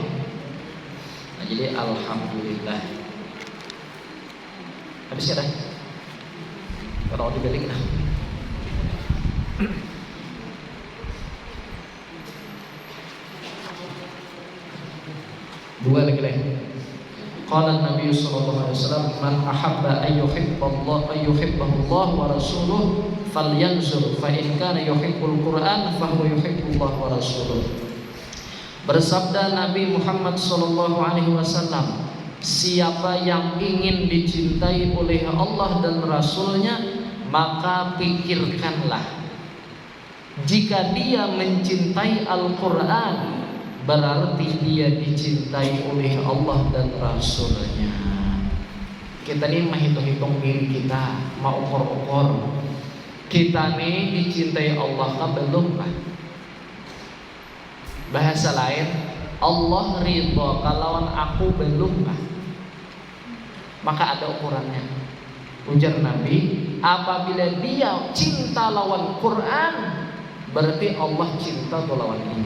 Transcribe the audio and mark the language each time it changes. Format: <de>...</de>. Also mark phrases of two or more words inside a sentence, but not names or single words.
<id>Nah, jadi alhamdulillah. Habis ya dah. Kalau dibalik nah. Dua lagi.</id> <ar>قال النبي صلى الله عليه وسلم من أحب أن يحبه الله ورسوله فلينظر فإن كان يحب القرآن فهو يحب الله ورسوله.</ar> <id>Bersabda Nabi Muhammad</id> <ar>صلى الله عليه وسلم,</ar> <id>siapa yang ingin dicintai oleh Allah dan Rasulnya, maka pikirkanlah, jika dia mencintai Al-Quran, berarti dia dicintai oleh Allah dan Rasulnya. Kita ini menghitung-hitung diri kita, mau ukur-ukur. Kita ini dicintai Allah kah belum kah? Bahasa lain, Allah ridha kalau aku belum kah? Maka ada ukurannya.</id> <bjn>Ujar Nabi, apabila dia cinta lawan Quran, berarti Allah cinta lawan dia.</bjn>